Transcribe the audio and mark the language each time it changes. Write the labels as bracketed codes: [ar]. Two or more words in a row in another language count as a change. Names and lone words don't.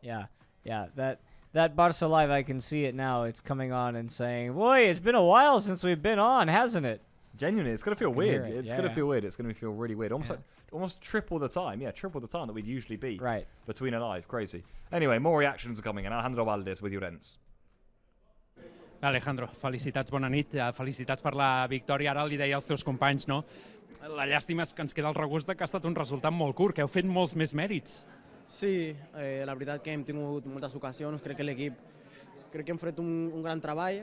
[en] Yeah, that Barca Live, I can see it now. It's coming on and saying, boy, it's been a while since we've been on, hasn't it? Genuinely, it's going to feel weird. It's going to feel weird. It's going to feel really weird. Almost triple the time. Yeah, triple the time that we'd usually be between a live. Crazy. Anyway, more reactions are coming in. Alejandro Valdés with Llorens. [ca] Alejandro, felicitats, bona nit. Felicitats per la victòria. Ara li deia als teus companys, no? La llàstima és que ens queda el regust que ha estat un resultat molt curt, que heu fet molts més mèrits. Sí, la veritat que hem tingut moltes ocasions, crec que hem fet un gran treball.